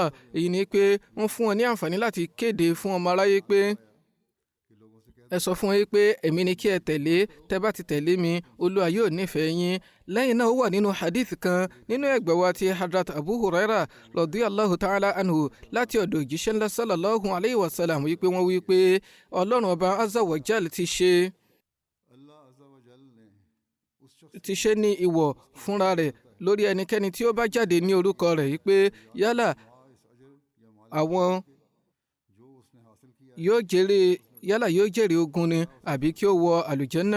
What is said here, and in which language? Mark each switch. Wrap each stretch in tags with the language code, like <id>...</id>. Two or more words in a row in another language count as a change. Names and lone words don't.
<yo>Èyí ni pé wọ́n fún wọn ní àǹfààní láti kéde fún ọmọ aráyé pé ẹ sọ fún wọn pé èmi ni kí ẹ tẹ̀lé, tẹ́ bá ti tẹ̀lé mi Olúwa yóò nífẹ̀ẹ́ yín. Lẹ́yìn náà ó wà nínú hadith kan nínú ẹgbẹ́ wa ti Hadrat Abu Huraira</yo> <ar>رضي الله تعالى عنه</ar> <yo>láti ọ̀dọ̀ òjíṣẹ́ ńlá</yo> <ar>صلى الله عليه وسلم</ar> <yo>wípé wọ́n wípé Ọlọ́run ọba</yo> <ar>عز وجل</ar> <yo>ti ṣe ní ìwọ̀ fúnra rẹ̀ lórí ẹnikẹ́ni tí ó bá jáde ní orúkọ rẹ̀ wípé yálà yóò jèrè ogun ni àbí kí ó wọ àlùjànnà.</yo>